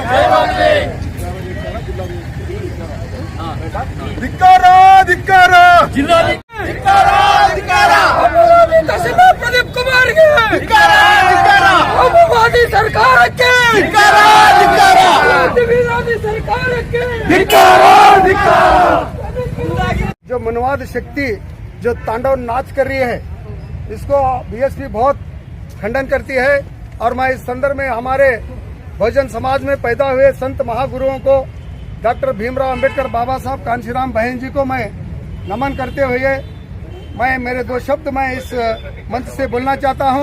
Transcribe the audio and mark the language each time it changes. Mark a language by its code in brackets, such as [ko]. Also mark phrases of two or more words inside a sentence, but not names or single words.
[kn] ಧಿಕ್ಕಾರ ಧಿಕ್ಕಾರ ಧಿಕ್ಕಾರ ಧಿಕ್ಕಾರ ತಹಸೀಲ್ದಾರ್ ಪ್ರದೀಪ್ ಕುಮಾರ್ಗೆ ಧಿಕ್ಕಾರ ಧಿಕ್ಕಾರ ಅಪವಾದಿ ಸರ್ಕಾರಕ್ಕೆ ಧಿಕ್ಕಾರ ಧಿಕ್ಕಾರ ವಿರೋಧಿ ಸರ್ಕಾರಕ್ಕೆ ಧಿಕ್ಕಾರ ಧಿಕ್ಕಾರ। [hi] जो मनवाद शक्ति जो तांडव नाच कर रही है इसको बीएसपी बहुत खंडन करती है और मैं इस संदर्भ में हमारे बहुजन समाज में पैदा हुए संत महागुरुओं को डॉक्टर भीमराव अंबेडकर बाबा साहब कांशीराम बहन जी को मैं नमन करते हुए मैं मेरे दो शब्द मैं इस मंच से बोलना चाहता हूं।